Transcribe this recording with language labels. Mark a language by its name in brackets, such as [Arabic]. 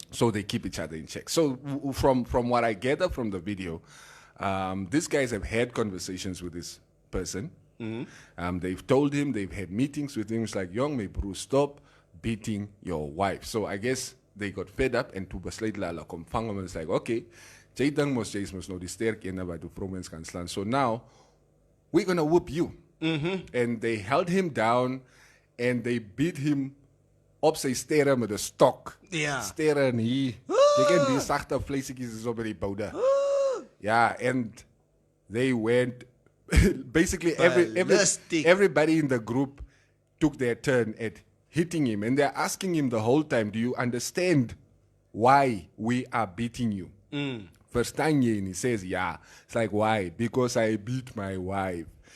[English] So they keep each other in check. So from what I gather from the video, these guys have had conversations with this person. They've told him, they've had meetings with him. It's like, young me, bro, stop beating your wife. So I guess they got fed up and [Afrikaans] to besluit la kom vang hom. [English] It's like, okay, [Afrikaans] jy dink mos jy's mos nou die sterk een wat die vrouens kan slaan. [English] So now we're gonna whoop you. And they held him down and they beat him [Afrikaans] op sy sterre met 'n stok. Ja. Sterre en hier. Jy ken die sagte vleisietjies is op by die boude. [English] Yeah, and they went basically Ballistic. everybody in the group took their turn at hitting him, and they're asking him the whole time, do you understand why we are beating you? [Afrikaans] Verstaan jy? [English] And he says, yeah. It's like, why? Because I beat my wife.